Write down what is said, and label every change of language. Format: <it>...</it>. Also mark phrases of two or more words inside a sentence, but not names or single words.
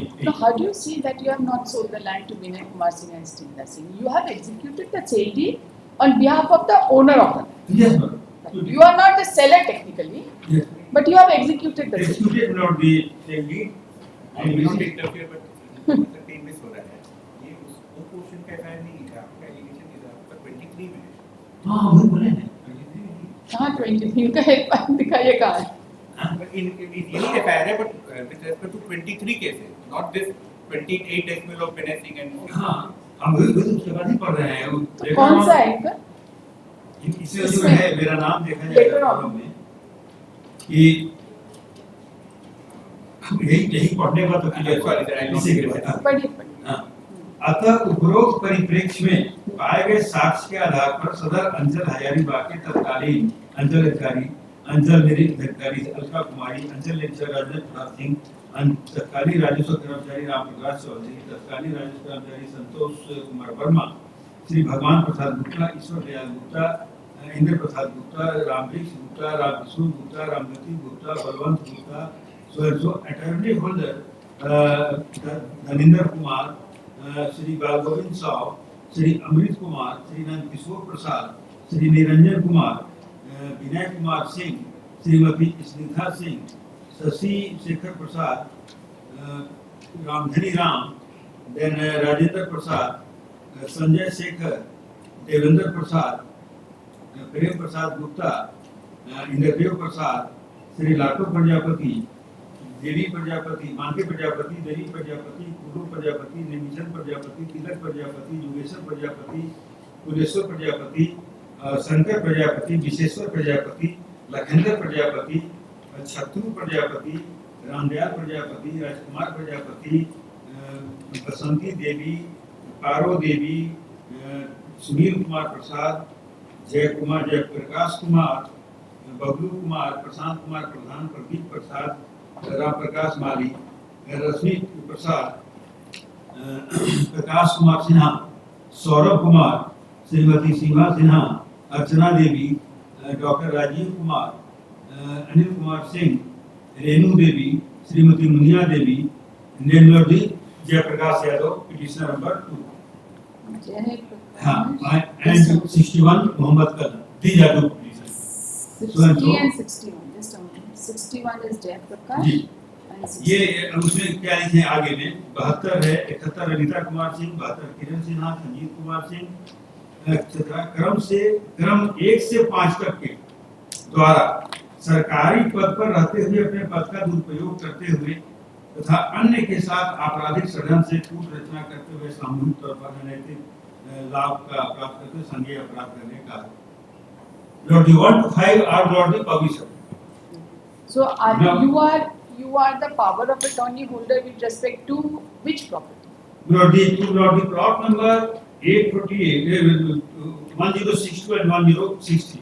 <en>So how do you see that you have not sold the land to Vinay Kumar Singh and Sridhar Singh? You have executed the sale deed on behalf of the owner of the land. Yes, Lord. You are not the seller technically, Yes. but you have executed the sale. Executed, Lord, the deed. I will not interfere, but the time miss</en> <hi>हो रहा है। ये उस portion का FIR नहीं लिखा, आपका allegation लिखा, आपका 23 में। हाँ, वही बोले ना। कहाँ 23 का एक बार दिखाइए कहाँ?</hi> <en>But in</en> <hi>यही FIR है,</hi> <en>but with respect to 23 cases, not this 28 decimal of Vinay Singh and</en> <hi>हाँ, हम वही उसके बाद ही पढ़ रहे हैं। तो कौन सा है इनका? इसमें जो है मेरा नाम देखा जाएगा में कि यही पढ़ने का तो क्लियर इसी के बाद पढ़िए। अतः उपरोक्त परिप्रेक्ष्य में पाए गए साक्ष्य के आधार पर सदर अंचल हजारीबाग के तत्कालीन अंचल अधिकारी अंचल निरीक्षक अधिकारी अलका कुमारी अंचल निरीक्षक राजेंद्र प्रसाद सिंह तत्कालीन राजस्व कर्मचारी रामप्रकाश चौधरी तत्कालीन राजस्व कर्मचारी संतोष कुमार वर्मा श्री भगवान प्रसाद गुप्ता ईश्वर दयाल गुप्ता इंद्र प्रसाद गुप्ता रामवृक्ष गुप्ता रामकिशोर गुप्ता रामज्योति गुप्ता बलवंत गुप्ता सो</hi> <en>attorney holder</en> <hi>धनेन्द्र कुमार श्री बाल गोविंद साव श्री अमृत कुमार श्री नंद किशोर प्रसाद श्री निरंजन कुमार विनय कुमार सिंह श्रीमती स्निग्धा सिंह शशि शेखर प्रसाद रामधनी राम देन राजेंद्र प्रसाद संजय शेखर देवेंद्र प्रसाद प्रेम प्रसाद गुप्ता इंद्रदेव प्रसाद श्री लाटो प्रजापति देवी प्रजापति मानके प्रजापति देवी प्रजापति कुलू प्रजापति निमिषन प्रजापति तिलक प्रजापति योगेश्वर प्रजापति कुलेश्वर प्रजापति शंकर प्रजापति विशेश्वर प्रजापति लखेंद्र प्रजापति छत्रु प्रजापति रामदयाल प्रजापति राजकुमार प्रजापति बसंती देवी पारो देवी सुनील कुमार प्रसाद जयप्रकाश कुमार बबलू कुमार प्रशांत कुमार प्रधान प्रदीप प्रसाद राम प्रकाश माली रश्मि प्रसाद प्रकाश कुमार सिन्हा सौरभ कुमार श्रीमती सीमा सिन्हा अर्चना देवी डॉक्टर राजीव कुमार अनिल कुमार सिंह रेणु देवी श्रीमती मुनिया देवी निर्मली जयप्रकाश यादव पिटिशनर नंबर 2 हाँ and 61 मोहम्मद कदम</hi> <en>these are two petitions 60 and 61 just a moment 61 is Jayaprakash and 60</en> <hi>ये उसमें क्या लिखे आगे में 72 है 71 अनिता कुमार सिंह 72 किरण सिन्हा संजीव कुमार सिंह क्रम 1 से 5 तक के द्वारा सरकारी पद पर रहते हुए अपने पद का दुरुपयोग करते हुए तथा अन्य के साथ आपराधिक षड्यंत्र से कूट रचना करते हुए सामूहिक तौर पर अनैतिक लाभ का प्राप्त करते संज्ञेय अपराध करने का</hi> <en>Lord, you want to file or Lord the publisher? So you are the power of attorney holder with respect to which property? Lord the plot number 848 1062 and 1063.</en>